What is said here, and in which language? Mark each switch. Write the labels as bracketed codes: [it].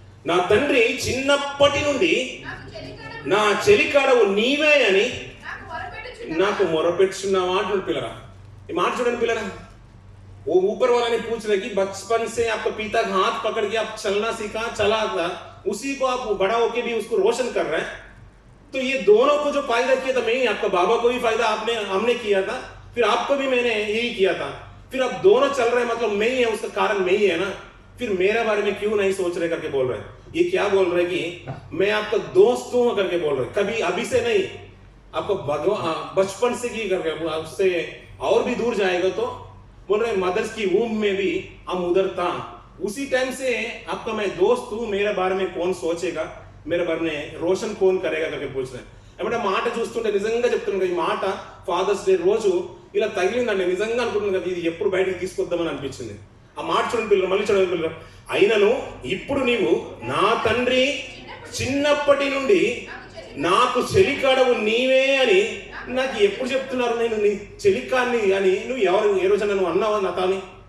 [te] నా తండ్రి చిన్నప్పటి నుండి నా చెలికాడవు నీవే అని నాకు మొరపెట్టుచున్నావా అంటున్నాడు పిల్లరా. ఈ మాట చూడండి పిల్లరా. [hi] वो ऊपर वाला ने पूछ रहे कि बचपन से आपका पिता का हाथ पकड़ के आप चलना सीखा, चला था, उसी को आप बड़ा होके भी उसको रोशन कर रहे हैं. तो ये दोनों को जो फायदा किया था, मैं ही, आपका बाबा को भी फायदा हमने किया था, फिर आपको भी मैंने यही किया था, फिर अब दोनों चल रहे हैं, मतलब मैं ही है, उसका कारण मैं ही है ना, फिर मेरे बारे में क्यों नहीं सोच रहे करके बोल रहे हैं। ये क्या बोल रहे कि मैं आपका दोस्त हूं करके बोल रहे, कभी अभी से नहीं, आपको बचपन से की करके, उससे और भी दूर जाएगा तो बोल रहे मदर्स की वूम में भी हम उधर था, उसी टाइम से आपका मैं दोस्त हूं, मेरे बारे में कौन सोचेगा, मेरे बारे में రోషన్ కోన్ కరేగా करके पूछ रहे हैं। [te] ఏమంటే మాట చూస్తుంటే నిజంగా చెప్తున్నాను, ఈ మాట ఫాదర్స్ డే రోజు ఇలా తగిలిందండి, నిజంగా అనుకుంటున్నాను కదా ఇది ఎప్పుడు బయటికి తీసుకొద్దామని అనిపించింది। ఆ మాట చూడండి పిల్లలు, మళ్ళీ చూడండి పిల్లలు, అయినను ఇప్పుడు నీవు నా తండ్రి చిన్నప్పటి నుండి నాకు చెలికాడవు నీవే అని నాకు ఎప్పుడు చెప్తున్నారు, నేను నీ చెలికాన్ని అని, నువ్వు ఎవరు ఏ రోజైనా నువ్వు అన్నావా నా తాని?